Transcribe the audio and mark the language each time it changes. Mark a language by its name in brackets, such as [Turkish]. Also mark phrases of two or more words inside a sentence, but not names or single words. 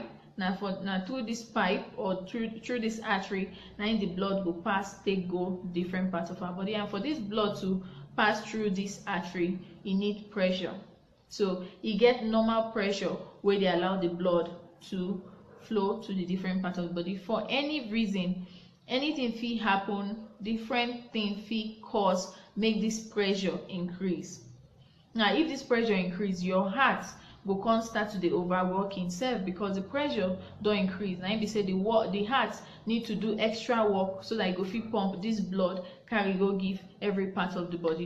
[Nigerian Pidgin] Now through this pipe or through this artery, now the blood go pass take go different parts of our body, and for this blood to pass through this artery you need pressure. So you get normal pressure where they allow the blood to flow to the different parts of the body. For any reason, anything fit happen, different thing fit cause make this pressure increase. Now if this pressure increase, your heart go come start to dey overwork himself because the pressure don increase. Now im be say the heart need to do extra work so that e go fit pump this blood carry go give every part of the body.